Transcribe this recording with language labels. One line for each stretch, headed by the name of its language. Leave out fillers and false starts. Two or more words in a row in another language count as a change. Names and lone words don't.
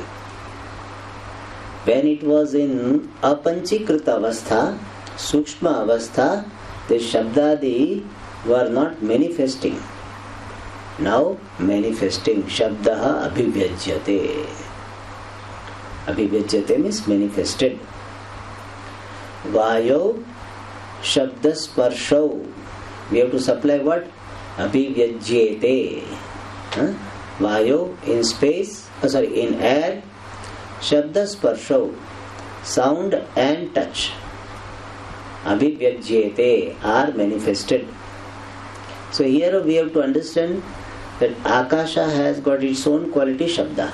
English: When it was in
Sanskrit: apanchikrita avastha, sukshma avastha,
English: the shabdadi were not manifesting. Now manifesting,
Sanskrit: shabdaha abhivyajyate.
English: Abhivyajyate means manifested.
Sanskrit: Vayo shabdasparshau.
English: We have to supply what? Abhivyajyate. Vayo in space, in air, shabdasparshau, sound and touch. Abhivyajyate are manifested. So here we have to understand that Akasha has got its own quality Shabda.